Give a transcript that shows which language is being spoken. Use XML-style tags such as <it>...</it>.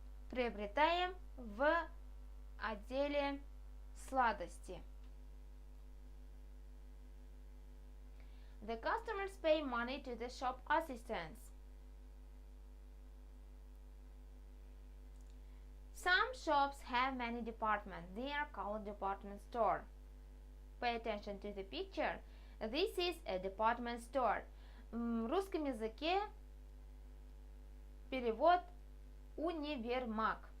<ru>Приобретаем в отделе сладости.</ru> <en>The customers pay money to the shop assistants. Some shops have many departments. They are called department store. Pay attention to the picture. This is a department store.</en> <ru>В русском языке перевод универмаг.</ru>